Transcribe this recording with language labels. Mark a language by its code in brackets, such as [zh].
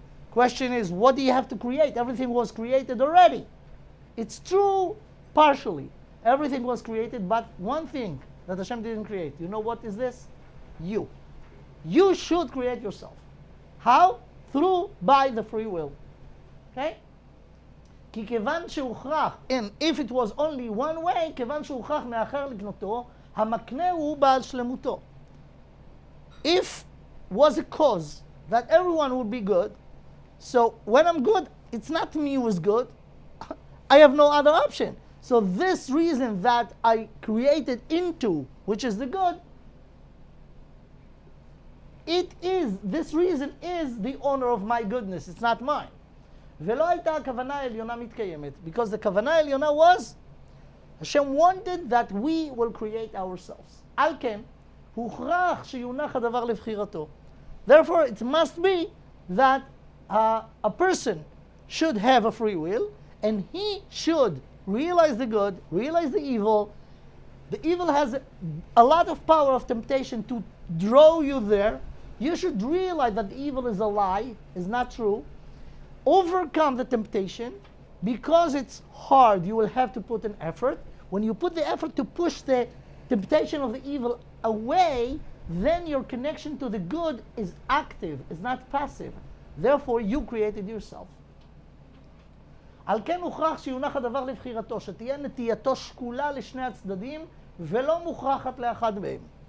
[en] Question is, what do you have to create? Everything was created already. It's true partially. Everything was created, but one thing that Hashem didn't create. You know what is this? You. You should create yourself. How? By the free will. Okay? [he] כי כיוון שהוכרח, [en] and if it was only one way, [he] כיוון שהוכרח מאחר לקנותו, המקנה הוא בעל שלמותו. [en] If was a cause that everyone would be good, so when I'm good, it's not me who is good. I have no other option. So this reason that I created into, which is the good, this reason is the honor of my goodness. It's not mine. [he] ולא הייתה הכוונה העליונה מתקיימת, [en] because the [he] כוונה העליונה [en] was, Hashem wanted that we will create ourselves. [he] על כן, הוכרח שיונח הדבר לבחירתו. [en] Therefore, it must be that a person should have a free will, and he should realize the good, realize the evil. The evil has a lot of power of temptation to draw you there. You should realize that the evil is a lie, is not true. Overcome the temptation. Because it's hard, you will have to put an effort. When you put the effort to push the temptation of the evil away, then your connection to the good is active, is not passive. Therefore, you created yourself. [he] על כן הוכרח שיונח הדבר לבחירתו, שתהיה נטייתו שקולה לשני הצדדים ולא מוכרחת לאחד מהם.